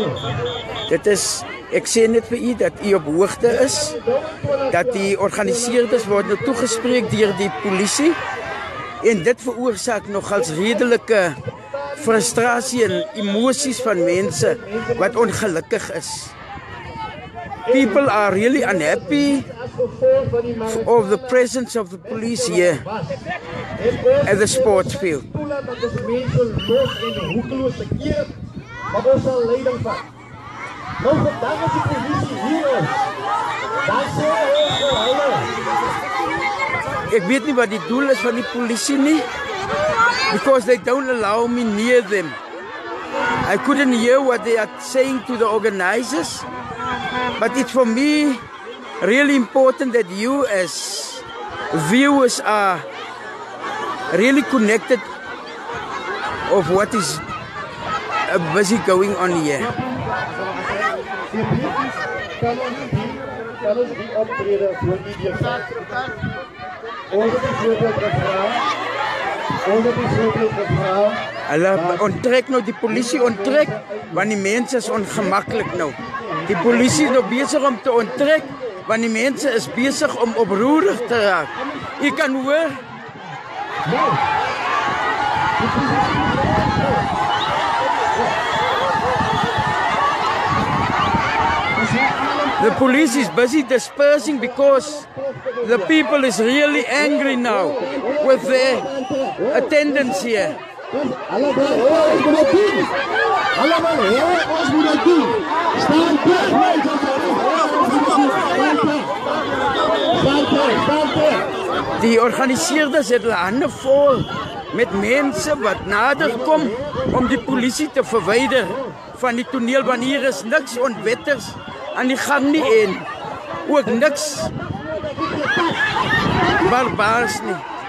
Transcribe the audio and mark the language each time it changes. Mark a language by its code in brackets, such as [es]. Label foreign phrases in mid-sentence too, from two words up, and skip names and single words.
[af] Dit is, ek sê net vir u dat u op hoogte is, dat die organiseerders word nou toegespreek deur die polisie, en dit veroorsaak nogals redelike frustrasie en emosies van mense wat ongelukkig is. [en] People are really unhappy of the presence of the police here at the sports field. [af] Maar ons sal leiding vat. Nou vandag as die polisie hier is, dan sê ons vir hulle. Ek weet nie wat die doel is van die polisie nie, [en] because they don't allow me near them. I couldn't hear what they are saying to the organizers, but it's for me really important that you as viewers are really connected of what is busy going on here. [af] Kan ons die optrede voor die deurgaan? Ons het die voorbeeld gevra. Hulle onttrek nou, die polisie onttrek, want die mense is ongemaklik nou. Die polisie is nou besig om te onttrek, want die mense is besig om oproerig te raak. U kan hoor. [en] The police is busy dispersing because the people is really angry now with their attendance here. [af] Die organiseerders het hulle hande vol met mense wat nader kom om die polisie te verwyder van die toneel, want hier is niks onwettigs aan die gang nie en ook niks barbaars nie.